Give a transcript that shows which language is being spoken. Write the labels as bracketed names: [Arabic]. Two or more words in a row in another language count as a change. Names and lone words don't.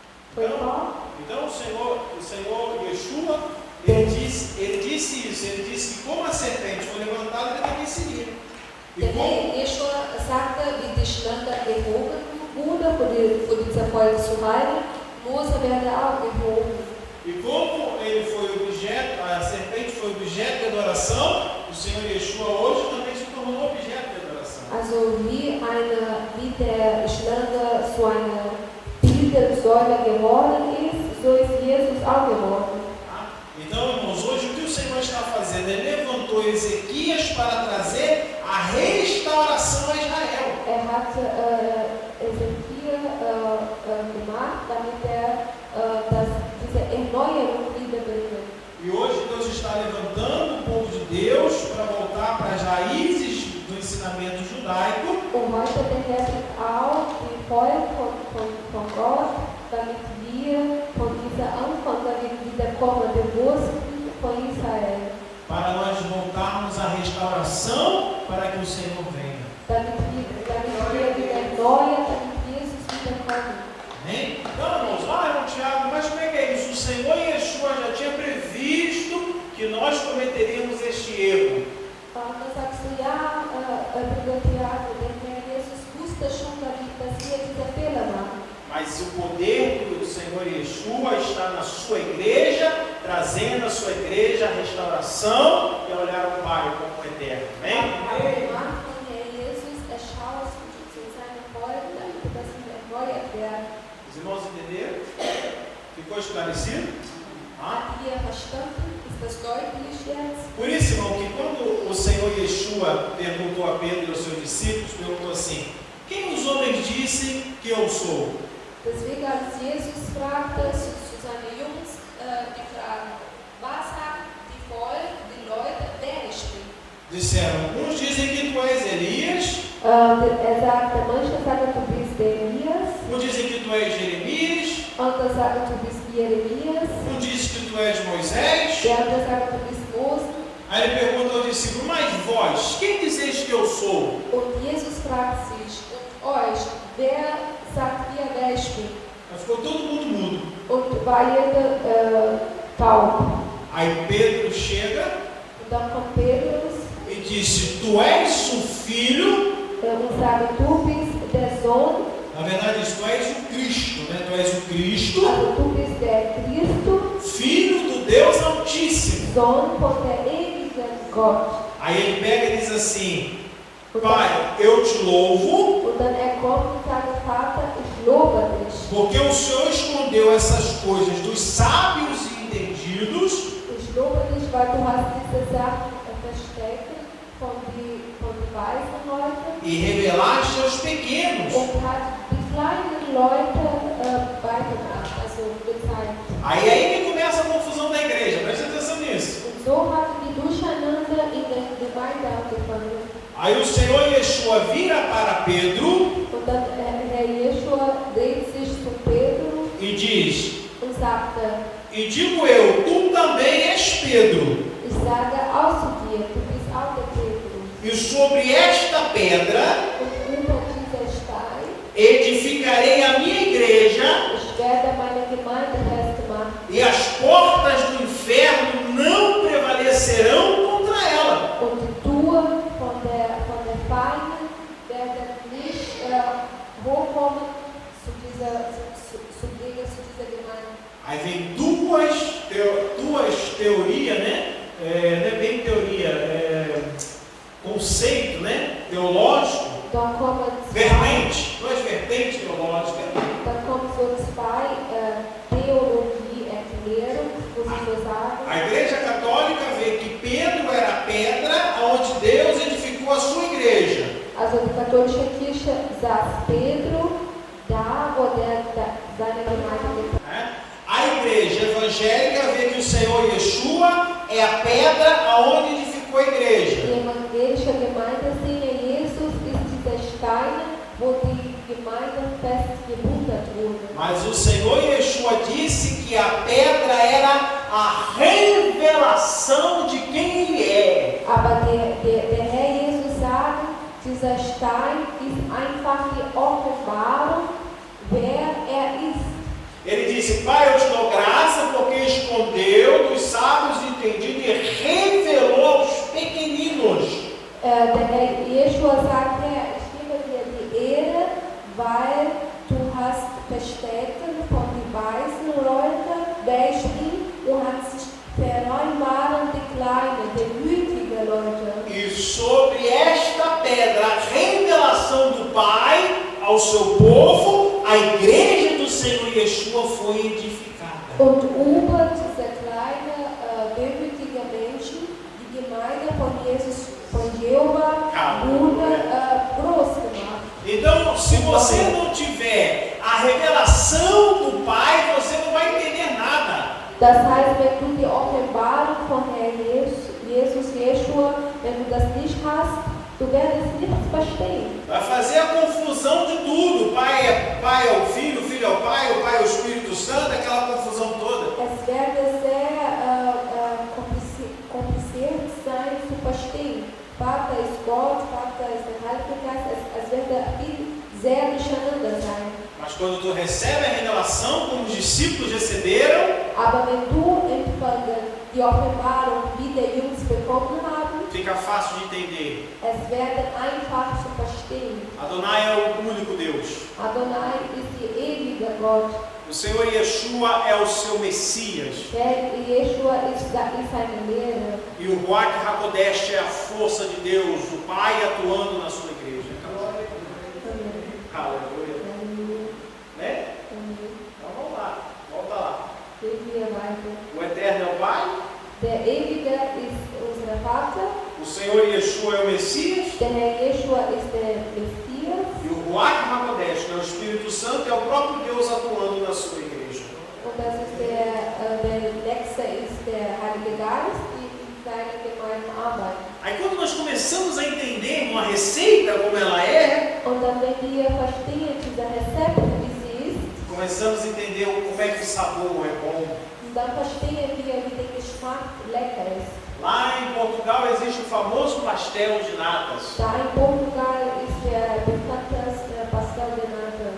[Portuguese] Foi qual? Então o Senhor Yeshua, ele disse isso, ele disse que como a serpente foi levantada, ele também seria. E [German] Denn [Portuguese] como, [German] Yeshua sagte, wie die Schlange erhoben wurde, vor dieser Volk zu heilen, Mose werde auch erhoben. [Portuguese] e como ele foi objeto, a serpente foi objeto de adoração, o Senhor Yeshua hoje também se tornou objeto de adoração. [German] Also wie der Schlange zu einer Bildersäule geworden ist, so ist Jesus auch geworden. [Portuguese] Tá? Então, irmãos, hoje o que o Senhor está fazendo? Ele levantou Ezequias para trazer a restauração a Israel. [German] Hat Ezekiel gemacht, damit diese Erneuerung wiederbringt. [Portuguese] E hoje Deus está levantando o povo de Deus para voltar para as raízes do ensinamento judaico. [German] Und heute beherrscht auch die Volk von Gott, damit wir von dieser Anfang, damit wiederkommen, bewusst von Israel. [Portuguese] Para nós voltarmos à restauração, para que o Senhor venha. [German] Damit wir wieder erneuern, damit Jesus wiederkommt. [Portuguese] Amém? Então, irmãos, irmão Tiago, mas como é que é isso? O Senhor Yeshua já tinha previsto que nós cometeríamos este erro. [German] Dann sagst du, ja, Bruder Tiago, der Herr Jesus wusste schon, dass wir diese Fehler machen. [Portuguese] Mas o poder do Senhor Yeshua está na sua igreja, trazendo a sua igreja a restauração e a olhar ao Pai como eterno. Amém? [German] Die Macht von Herr Jesus erschaust zu seinem Volk, damit das erneuert werden. [Portuguese] Os irmãos entenderam? Ficou esclarecido? Ah? [German] Habt ihr verstanden? Ist das deutlich jetzt? [Portuguese] Por isso, irmão, que quando o Senhor Yeshua perguntou a Pedro e aos seus discípulos, perguntou assim: quem os homens dizem que eu sou? [German] Deswegen, als Jesus fragte zu seinen Jungs, die Frage, was sagt die Volk, die Leute, wer ich bin? [Portuguese] Disseram, uns dizem que tu és Elias, [German] Sagte, manche sagen, du bist Elias, [Portuguese] uns dizem que tu és Jeremias, [German] andere sagen, du bist Jeremias, [Portuguese] uns dizem que tu és Moisés. [German] der andere sagt, du bist Mose. [Portuguese] Aí ele pergunta ao discípulo, mas vós, quem dizeis que eu sou? [German] Und Jesus fragt sich, und euch, wer sagt ihr, wer ich bin? [Portuguese] Aí ficou todo mundo mudo. [German] Und war jeder taub. [Portuguese] Aí Pedro chega [German] Und dann kommt Petrus [Portuguese] e disse, tu és o filho, [German] und sagt, du bist der Sohn, [Portuguese] na verdade tu és o Cristo, né? Tu és o Cristo, [German] also du bist der Christus, [Portuguese] filho do Deus Altíssimo. [German] Sohn von der ewigen Gott. [Portuguese] Aí ele pega e diz assim, Pai, eu te louvo, [German] Und dann kommt und sagt, Vater, ich lobe dich. [Portuguese] porque o Senhor escondeu essas coisas dos sábios e entendidos [German] Ich lobe dich, weil du hast diese Sachen versteckt von den weisen Leuten [Portuguese] e revelaste aos pequenos. [German] und hat die kleinen Leute beigebracht, also gezeigt. [Portuguese] Aí que começa a confusão da igreja, presta atenção nisso. [German] Und so hat die Durcheinander in der Gemeinde angefangen. [Portuguese] Aí o Senhor Yeshua vira para Pedro [German] Und dann Herr Yeshua dreht sich zu Pedro [Portuguese] e diz, [German] und sagte, [Portuguese] e digo eu, tu também és Pedro, [German] ich sage auch zu dir, du bist auch der Petrus. [Portuguese] e sobre esta pedra [German] Und über dieser Stein, [Portuguese] edificarei a minha igreja, [German] ich werde meine Gemeinde festmachen. [Portuguese] e as portas do inferno não prevalecerão contra ela. [German] Und die Tür von der Feinde werden nicht hochkommen zu dieser Gemeinde. [Portuguese] Aí vem duas teorias, né? Não é bem teoria, conceito, né? Teológico, [German] Dann kommen [Portuguese] duas vertentes teológicas. [German] dann kommen so zwei Theologie-Erklärungen, wo sie so sagen. [Portuguese] A Igreja Católica vê que Pedro era a pedra onde Deus edificou a sua igreja. [German] Also die katholische Kirche sagt Pedro, da wo seine Gemeinde gebaut. [Portuguese] A igreja evangélica vê que o Senhor Yeshua é a pedra aonde edificou a igreja. [German] Die evangelische Gemeinde sehen, Jesus ist dieser Stein, wo die Gemeinde festgebunden wurde. [Portuguese] Mas o Senhor Yeshua disse que a pedra era a revelação de quem Ele é. [German] Aber der Herr Jesus sagt, dieser Stein ist einfach die Offenbarung, wer er ist. [Portuguese] Ele disse: Pai, eu te dou graça porque escondeu dos sábios entendido e revelou aos pequeninos. [German] Der Herr Jeschua sagt, Herr, ich gebe dir die Ehre, weil du hast Verstecken von den weisen Leuten bestimmt und hast vereinbaren die kleinen, die mütigen Leute. [Portuguese] E sobre esta pedra, a revelação do Pai ao seu povo, a igreja do Senhor Yeshua foi edificada. [German] Und über diese kleine, demütige Menschen, die Gemeinde von Jesus, von Jehovah, wurde groß gemacht. [Portuguese] Então, se você não tiver a revelação do Pai, você não vai entender nada. [German] Das heißt, wenn du die Offenbarung von Herrn Jesus Jeschua, wenn du das nicht hast, du wirst nichts verstehen. [Portuguese] Vai fazer a confusão de tudo. Pai é o Filho, o Filho é o Pai é o Espírito Santo, aquela confusão toda. [German] Es werde sehr kompliziert sein zu verstehen. Vater ist Gott, Vater ist der Heilige Geist. Es werde sehr durcheinander sein. [Portuguese] Mas quando tu recebe a revelação, como os discípulos receberam, [German] Aber wenn du die Offenbarung wie die Jungs bekommen haben, [Portuguese] fica fácil de entender. [German] es werde einfach zu verstehen. [Portuguese] Adonai é o único Deus. [German] Adonai ist der ewige Gott. [Portuguese] O Senhor Yeshua é o seu Messias. [German] Der Jeschua ist seine Lehre. [Portuguese] E o [Hebrew] רוח הקודש [Portuguese] é a força de Deus, o Pai atuando na sua igreja. Aleluia. Né? Então vamos lá, volta lá. O Eterno é o Pai. [German] Der Ewige ist unser Vater. [Portuguese] O Senhor Yeshua é o Messias. [German] Der Herr Jeschua ist der Messias. [Portuguese] E o [Hebrew] רוח הקודש, [Portuguese] que é o Espírito Santo, é o próprio Deus atuando na sua igreja. [German] Und das ist der Nächste ist der Heilige Geist, die in seiner Gemeinde arbeitet. [Portuguese] Aí quando nós começamos a entender uma receita como ela é, [German] Und dann, wenn wir verstehen, dieser Rezept, wie sie ist, [Portuguese] começamos a entender como é que o sabor é bom. [German] und dann verstehen wir, wie der Geschmack lecker ist. [Portuguese] Lá em Portugal existe o famoso pastel de natas. [German] Da in Portugal ist der bekannte [Portuguese] Pastel de Nata.